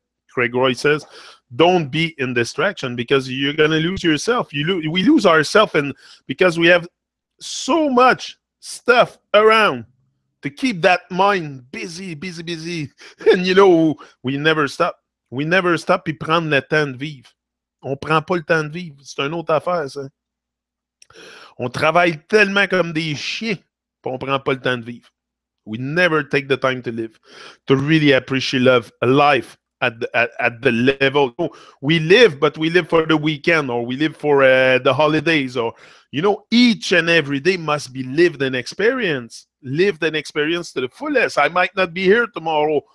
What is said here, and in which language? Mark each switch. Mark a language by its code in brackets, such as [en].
[en] Craig Roy says, don't be in distraction because you're going to lose yourself. We lose ourselves, and because we have so much stuff around to keep that mind busy. And you know, we never stop. We never stop [fr] puis prendre le temps de vivre. On prend pas le temps de vivre. C'est une autre affaire, ça. On travaille tellement comme des chiens, puis on prend pas le temps de vivre. [en] We never take the time to live, to really appreciate life at the level. We live, but we live for the weekend, or we live for the holidays, or, you know, each and every day must be lived and experienced. Lived and experienced to the fullest. I might not be here tomorrow.